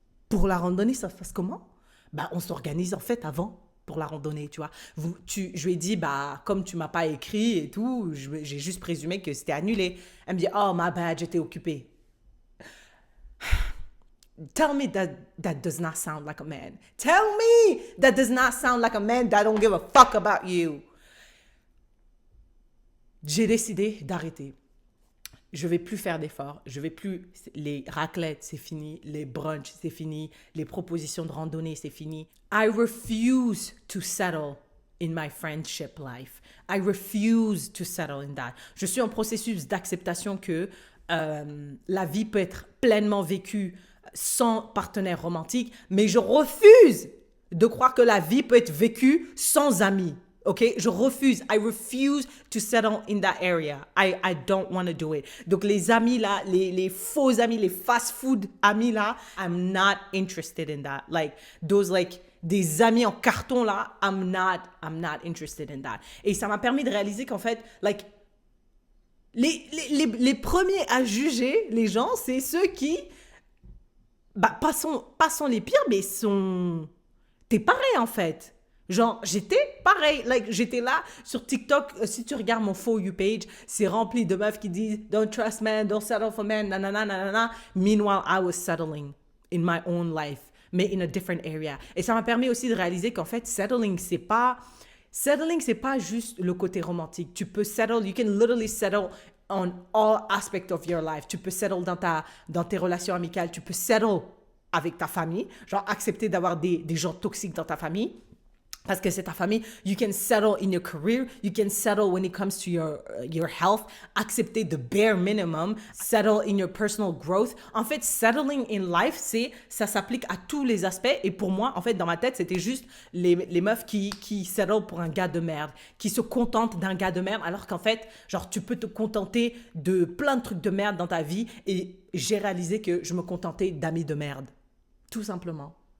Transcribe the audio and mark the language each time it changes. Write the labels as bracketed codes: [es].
[fr] Pour la randonnée, ça se passe comment? Bah, on s'organise en fait avant pour la randonnée, tu vois. Je lui ai dit, bah, comme tu m'as pas écrit et tout, j'ai juste présumé que c'était annulé. Elle me dit, oh, [en] my bad, [fr] j'étais occupée. [en] Tell me that does not sound like a man. Tell me that does not sound like a man that don't give a fuck about you. [fr] J'ai décidé d'arrêter. Je vais plus faire d'efforts. Je vais plus... Les raclettes, c'est fini. Les brunchs, c'est fini. Les propositions de randonnée, c'est fini. [en] I refuse to settle in my friendship life. I refuse to settle in that. [fr] Je suis en processus d'acceptation que la vie peut être pleinement vécue sans partenaire romantique, mais je refuse de croire que la vie peut être vécue sans amis. OK? Je refuse. [en] I refuse to settle in that area. I don't want to do it. [fr] Donc, les amis là, les faux amis, les fast-food amis là, [en] I'm not interested in that. Like, those like, [fr] des amis en carton là, [en] I'm not interested in that. [fr] Et ça m'a permis de réaliser qu'en fait, like, les premiers à juger les gens, c'est ceux qui, bah, pas sont les pires, mais t'es pareil en fait. Genre, j'étais pareil. Like, j'étais là sur TikTok. Si tu regardes mon For You page, c'est rempli de meufs qui disent [en] « Don't trust men, don't settle for men, nanana, nanana. » Meanwhile, I was settling in my own life, [fr] mais [en] in a different area. [fr] Et ça m'a permis aussi de réaliser qu'en fait, settling, c'est pas juste le côté romantique. Tu peux settle, [en] you can literally settle on all aspects of your life. [fr] Tu peux settle dans tes relations amicales. Tu peux settle avec ta famille. Genre, accepter d'avoir des gens toxiques dans ta famille. Parce que c'est ta famille. [en] You can settle in your career. You can settle when it comes to your health. Accepter the bare minimum. Settle in your personal growth. [fr] En fait, [en] settling in life, [fr] ça s'applique à tous les aspects. Et pour moi, en fait, dans ma tête, c'était juste les meufs qui settle pour un gars de merde. Qui se contentent d'un gars de merde. Alors qu'en fait, genre, tu peux te contenter de plein de trucs de merde dans ta vie. Et j'ai réalisé que je me contentais d'amis de merde. Tout simplement.